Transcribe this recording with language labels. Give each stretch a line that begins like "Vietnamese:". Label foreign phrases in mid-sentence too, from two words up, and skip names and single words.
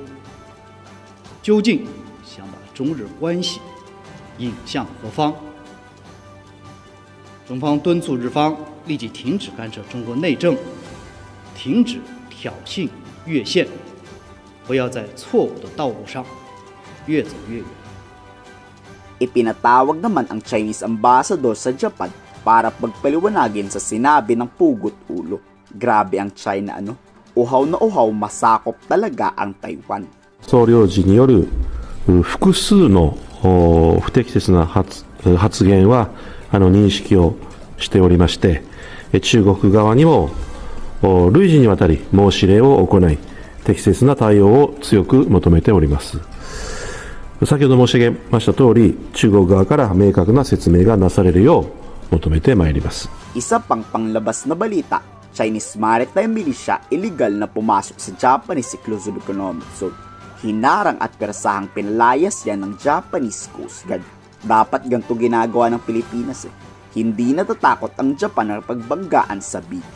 Chinese: 究竟想把中日关系引向何方？中方敦促日方立即停止干涉中国内政，停止挑衅越线，不要在错误的道路上越走越远。
Filipino: Ipinatawag naman ang
English: Chinese ambassador
Filipino: sa Japan para pagpaliwanagin sa sinabi ng pugot ulo. Grabe ang China uhaw na uhaw masakop talaga ang Taiwan.
Japanese: 総領事による複数の不適切な発言は認識をしておりまして、中国側にも累次にわたり申し入れを行い、適切な対応を強く求めております。先ほど申し上げました通り、中国側から明確な説明がなされるよう求めてまいります。
Filipino: Isa pang panglabas na balita,
English: Chinese maritime militia illegal
Filipino: na pumasok sa Japanese Exclusive Economic Zone. Hinarang at persahang pinalayas yan ng Japanese Coast Guard. Dapat ganito ginagawa ng Pilipinas Hindi natatakot ang Japan na pagbanggaan sa video.